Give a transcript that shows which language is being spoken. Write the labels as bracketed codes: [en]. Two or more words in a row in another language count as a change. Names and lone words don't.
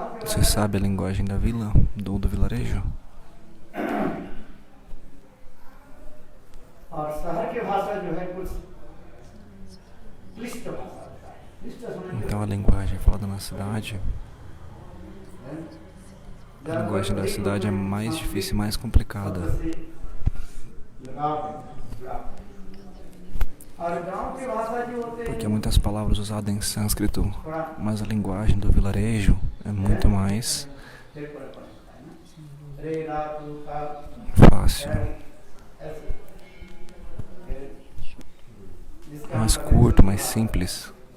[pt] Você sabe a linguagem da vila, do vilarejo? [hi] और शहर की भाषा जो है कुछ क्लिष्ट भाषा होता है। क्लिष्ट सुनने [pt] Então a linguagem falada na cidade, a linguagem da cidade é mais difícil e mais complicada. Porque há muitas palavras usadas em sânscrito, mas a linguagem do vilarejo é muito mais fácil, mais curto, mais simples.